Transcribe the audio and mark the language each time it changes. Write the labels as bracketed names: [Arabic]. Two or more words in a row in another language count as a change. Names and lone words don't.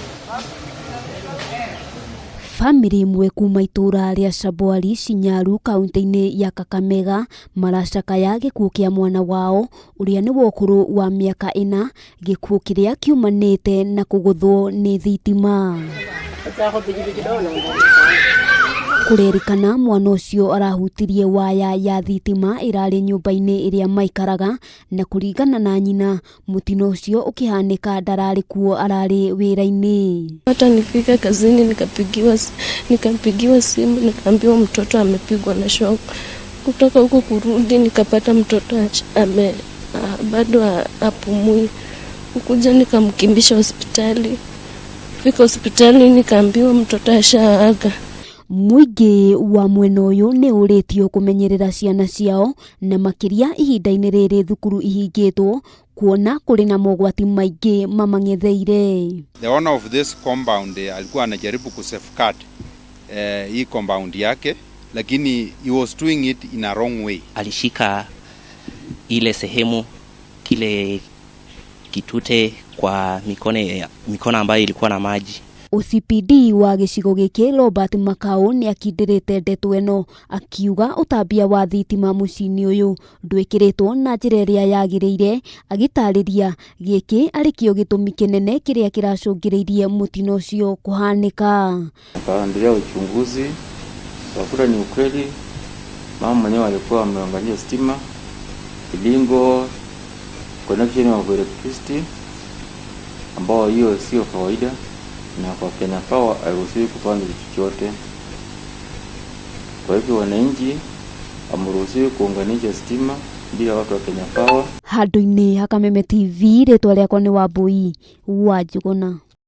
[Kikuyu] Family imwe kuma itura ria Sabwari Sinyaru kaunti-ini ya Kakamega maracakaya gikuo kia mwana wao uria ni wokuru wa miaka 4, gikuo kiria kiumanite na kuguthwo ni thitima. Kurerikana mwana ucio arahutirie waya ya thitima irari nyumba-ini iria maikaraga, na kuringana na nyina mutino ucio ukihanika ndarari kuo arari wira-ini. [Swahili] Hata nifika kazini nikapigiwa simu nikaambiwa mtoto amepigwa na shock. Kutoka huko kurudi nikapata mtoto bado hapumui. Kuja nikamkimbisha hospitali. Fika hospitali nikaambiwa mtoto ashaaga. [Kikuyu] Muingi wa mwena uyu ni uritio kumenyerera ciana ciao na makiria ihinda-ini riri thukuru ihingitwo kuona kuri na mogwati maingi mamangetheire. [English] The owner of this compound [Swahili] alikuwa anajaribu kusafeguard hii compound yake, lakini [English] he was doing it in a wrong way. [Swahili] Alishika ile sehemu kile kitute kwa mikono ambayo ilikuwa na maji. [Kikuyu] OCPD wa gicigo giki Robert Makau ni akindirite ndeto eno akiuga utambia wa thitima mucini uyu ndwikiritwo na njira iria yagiriire, agitariria giki ari kio gitumi kinene kiria kiracungiriirie mutino ucio kuhanika. [Swahili] Akaendelea uchunguzi, wakuta ni ukweli mama mwenyewe alikuwa ameangalia stima kilingo [English] connection of electricity [Swahili] ambao hiyo sio kawaida, na kwa Kenya Power hairuhusiwi kufanya chochote. Kwa hivyo wananchi hamruhusiwi kuunganisha stima bila watu wa Kenya Power. [Kikuyu] Handu-ini ha Kameme TV, ritwa riakwa ni Wambui wa Njuguna.